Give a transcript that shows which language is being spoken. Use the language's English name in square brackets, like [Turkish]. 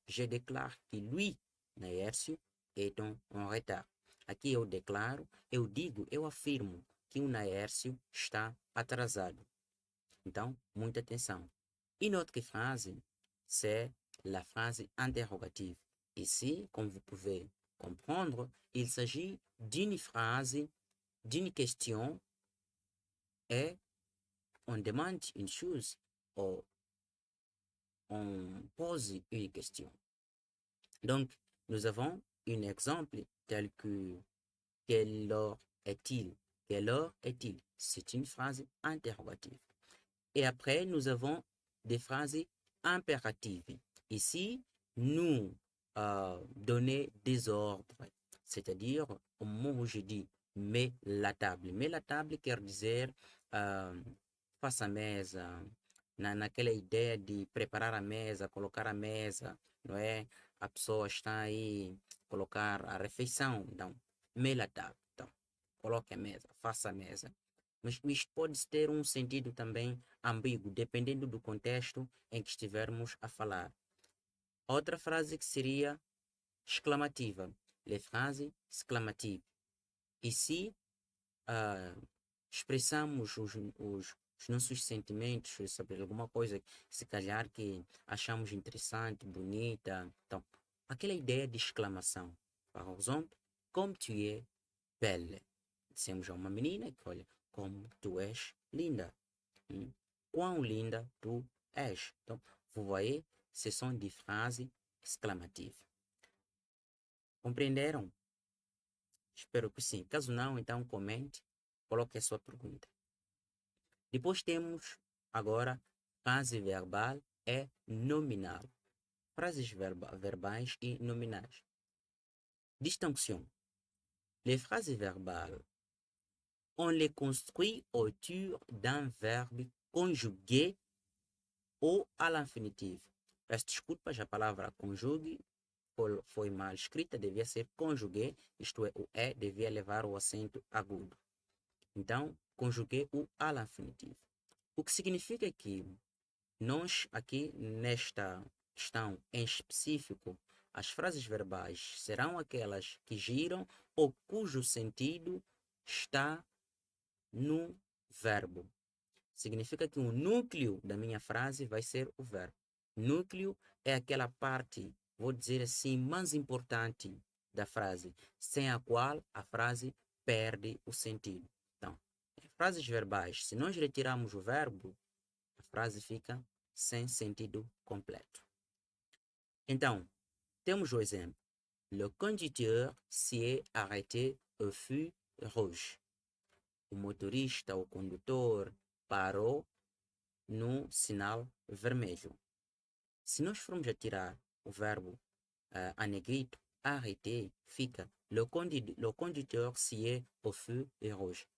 [French] Je déclare que lui, Naércio, est en retard. [Portuguese] Aqui eu declaro, eu digo, eu afirmo que o Naércio está atrasado. Então, muita atenção. [French] Une autre phrase, c'est la phrase interrogative. Ici, comme vous pouvez comprendre, il s'agit d'une phrase, d'une question, et on demande une chose, ou on pose une question. Donc, nous avons un exemple tel que quelle heure est-il? Quelle heure est-il? C'est une phrase interrogative. Et après, nous avons des phrases impératives. Ici, nous donner des ordres, c'est-à-dire au moment où je dis mets la table. Mets la table [Portuguese] quer dizer faça a mesa, naquela ideia de preparar a mesa, colocar a mesa, não é? A pessoa está aí, colocar a refeição, então, [French] mets la table. [Portuguese] Então, coloque a mesa, faça a mesa. Mas isto pode ter um sentido também ambíguo, dependendo do contexto em que estivermos a falar. Outra frase que seria exclamativa. [French] Les phrases exclamatives. Ici, [Portuguese] expressamos os nossos sentimentos sobre alguma coisa, se calhar que achamos interessante, bonita. Então, aquela ideia de exclamação. [French] Par exemple, comme tu es belle. [Portuguese] Dissemos a uma menina que, olha, como tu és linda. Quão linda tu és. [French] Então, vous voyez, ce sont des phrases exclamatives. [Portuguese] Compreenderam? Espero que sim. Caso não, então comente, coloque a sua pergunta. Depois temos agora frase verbal e nominal. Frases verbais e nominais. Distinction. [French] Les phrases verbales, on les construit autour d'un verbe conjugué ou à l'infinitive. [Portuguese] Peço desculpas, a palavra conjugue foi mal escrita, devia ser conjugué, isto é, o E devia levar o acento agudo. Então, conjuguei o [French] à l'infinitive. [Portuguese] O que significa que nós aqui nesta questão em específico, as frases verbais serão aquelas que giram ou cujo sentido está no verbo. Significa que o núcleo da minha frase vai ser o verbo. Núcleo é aquela parte, vou dizer assim, mais importante da frase, sem a qual a frase perde o sentido. Então, em frases verbais, se nós retirarmos o verbo, a frase fica sem sentido completo. Então, temos o exemplo. [French] Le conducteur s'est arrêté au feu rouge. [Portuguese] O motorista, o condutor, parou no sinal vermelho. Se nós formos a tirar o verbo a negrito, arrêter, fica [French] le conducteur s'est au feu rouge.